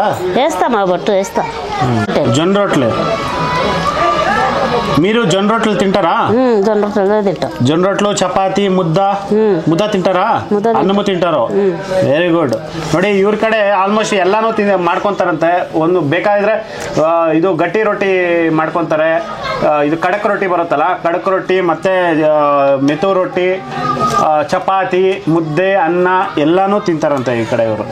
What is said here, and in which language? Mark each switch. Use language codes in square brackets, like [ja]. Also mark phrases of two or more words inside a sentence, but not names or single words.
[te] వేస్తామా, బొట్టు వేస్తా. జొన్న రొట్టెలు మీరు జొన్న రొట్టెలు తింటారా? జొన్న రొట్టెలు తింటాం. జొన్న రొట్టలు, చపాతి, ముద్ద తింటారా? అన్నము తింటారో? [en] Very good. [kn] ನೋಡಿ, ಇವ್ರ ಕಡೆ ಆಲ್ಮೋಸ್ಟ್ ಎಲ್ಲಾನು ಮಾಡ್ಕೊಂತಾರಂತೆ. ಒಂದು ಬೇಕಾದ್ರೆ ಇದು ಗಟ್ಟಿ ರೊಟ್ಟಿ ಮಾಡ್ಕೊಂತಾರೆ. ಇದು ಕಡಕ್ ರೊಟ್ಟಿ ಬರುತ್ತಲ್ಲ, ಕಡಕ್ ರೊಟ್ಟಿ ಮತ್ತೆ ಮೆತು ರೊಟ್ಟಿ, ಚಪಾತಿ, ಮುದ್ದೆ, ಅನ್ನ ಎಲ್ಲಾನು ತಿಂತಾರಂತೆ ಈ ಕಡೆ ಇವರು.